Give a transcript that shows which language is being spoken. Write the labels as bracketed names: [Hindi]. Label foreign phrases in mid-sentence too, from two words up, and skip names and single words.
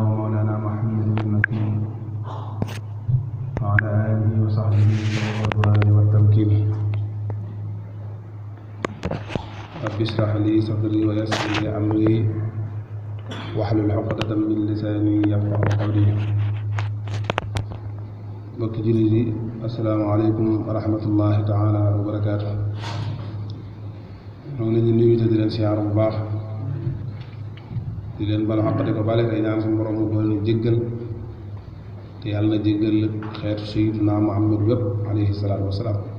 [Arabic] ومولانا محمد المكين وعلى آله وصحبه والرضوان والتمكين. رب اشرح لي صدري ويسر لي أمري واحلل عقدة من لساني يفقهوا قولي. [Wolof] mbokki jullit yi [Arabic] السلام عليكم ورحمة الله تعالى وبركاته. [Wolof] ñoo ngi leen di nuyu te di leen siyaar bu baax di leen bala xaqate ko bale tey ñaan suñu borom mu boole ñu jéggal te yàlla na jéggal xeetu sayyidina Muhammad wépp [Arabic] عليه الصلاة والسلام.